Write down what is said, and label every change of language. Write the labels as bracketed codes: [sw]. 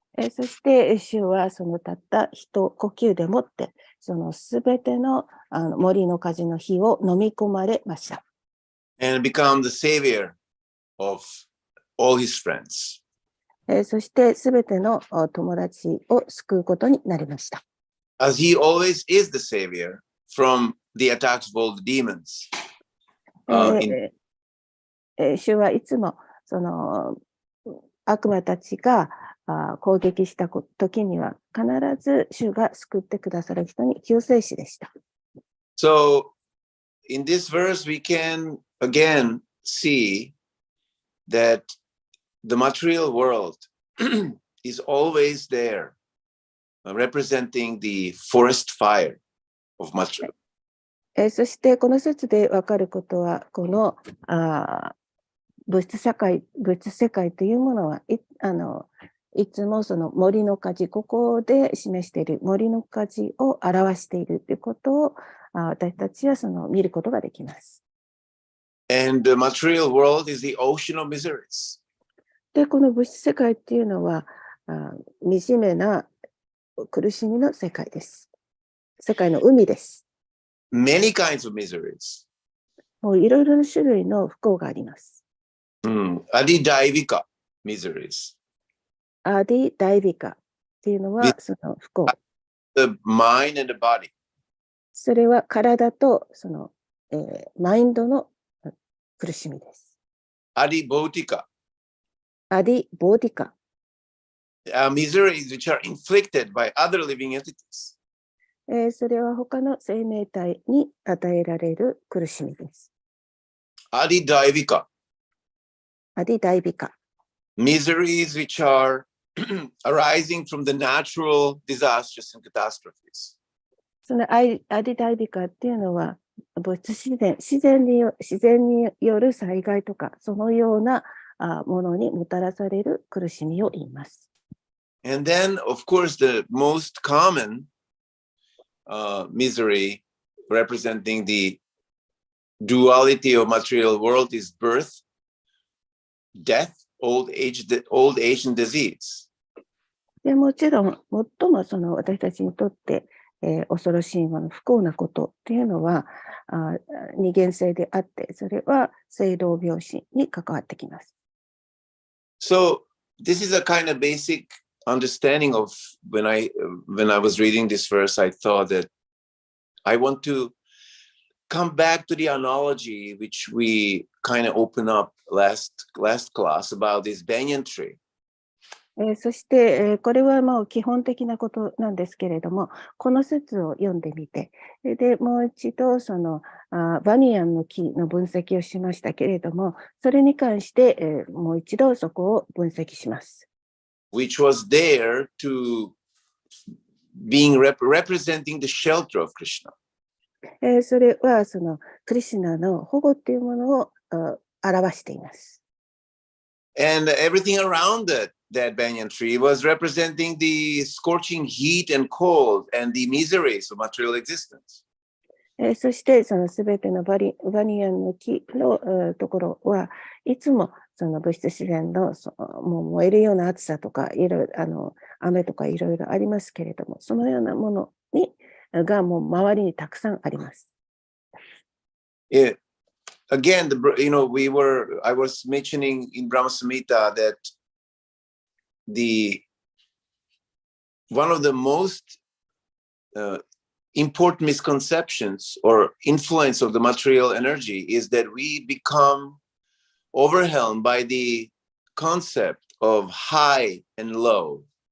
[ja] そして主はたった一呼吸でもってそのすべての、森の火事の火を飲み込まれました。 [en] and become the savior of all his friends. [ja] そしてすべての友達を救うことになりました。 [en] As he always is the savior from the attacks of all the demons. [ja] 主はいつもその悪魔たちが攻撃した時には必ず主が救ってくださる人に救世主でした。 [en] So in this verse we can again see that the material world is always there, representing the forest fire of material. [ja] そしてこの説で分かることは、この物質世界というものはいつもその森の火事、ここで示している森の火事を表しているということを私たちはその見ることができます。 [en] And the material world is the ocean of miseries. [ja] で、この物質世界っていうのは惨めな苦しみの世界です。世界の海です。 [en] Many kinds of miseries. [ja] もういろいろな種類の不幸があります。 [en] Adidaivika miseries. [ja] アディダイビカっていうのはその不幸。 [en] The mind and the body. [ja] それは体とその、マインドの苦しみです。 [sa] Adibhotika. [ja] アディボーティカ。 [en] Miseries which are inflicted by other living entities. [ja] それは他の生命体に与えられる苦しみです。 [sa] Adidaivika. [ja] アディダイビカ。 [en] Miseries which are arising from the natural disasters and catastrophes. [ja] そのアディダイビカっていうのは自然による災害とかそのようなものにもたらされる苦しみを言います。 [en] And then, of course, the most common misery representing the duality of material world is birth, death, old age and disease. [ja] でもちろん最もその私たちにとって恐ろしいもの不幸なことっていうのは二元性であって、それは生老病死に関わってきます。 [en] So this is a kind of basic understanding of when I was reading this verse, I thought that I want to come back to the analogy which we kind of opened up last class about this banyan tree. [ja] そして、これはもう基本的なことなんですけれども、この説を読んでみて、でもう一度そのバニヤンの木の分析をしましたけれども、それに関して、もう一度そこを分析します。 [en] Which was there to being representing the shelter of Krishna. [ja] それはそのクリシュナの保護というものを表しています。 [en] And everything around that banyan tree was representing the scorching heat and cold and the miseries of material existence. [ja] そしてそのすべてのバニヤンの木のところはいつもその物質自然のもう燃えるような暑さとかいろいろ雨とかいろいろありますけれども、そのようなものがもう周りにたくさんあります。 [en] Again, I was mentioning in Brahma Samhita that one of the most important misconceptions or influence of the material energy is that we become overwhelmed by the concept of high and low.